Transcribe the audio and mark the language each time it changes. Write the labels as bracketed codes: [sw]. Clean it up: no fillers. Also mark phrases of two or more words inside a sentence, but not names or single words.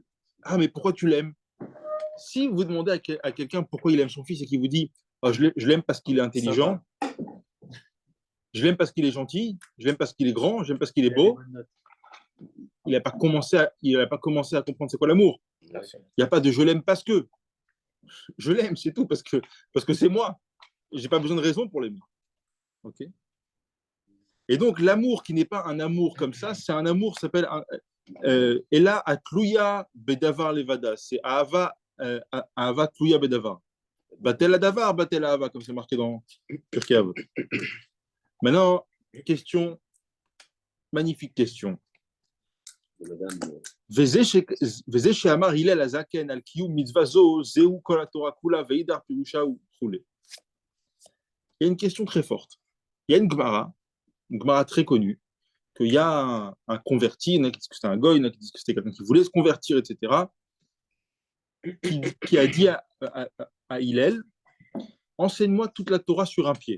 [fr] Ah, mais pourquoi tu l'aimes? Si vous demandez à quelqu'un pourquoi il aime son fils et qu'il vous dit oh, je l'aime parce qu'il est intelligent, je l'aime parce qu'il est gentil, je l'aime parce qu'il est grand, je l'aime parce qu'il est beau, il n'a pas commencé à comprendre c'est quoi l'amour. Il n'y a pas de je l'aime parce que. Je l'aime, c'est tout, parce que c'est moi. Je n'ai pas besoin de raison pour l'aimer. Ok. Et donc, l'amour qui n'est pas un amour comme ça, c'est un amour qui s'appelle [he] אהבה התלויה בדבר לבדה. C'est אהבה תלויה בדבר. בטל הדבר, בטלה אהבה, [fr] comme c'est marqué dans Pirkei Avot. Maintenant, question, magnifique question. [he] וזה שאמר הלל הזקן על קיום מצווה זו, זהו כל התורה כולה, ואידך פירושה וכולי. [fr] Il y a une question très forte. Il y a une Gemara très connue, qu'il y a un converti, il y en a qui disent que c'était un goy, il y en a qui disent que c'était quelqu'un qui voulait se convertir, etc., qui a dit à Hillel, enseigne-moi toute la Torah sur un pied.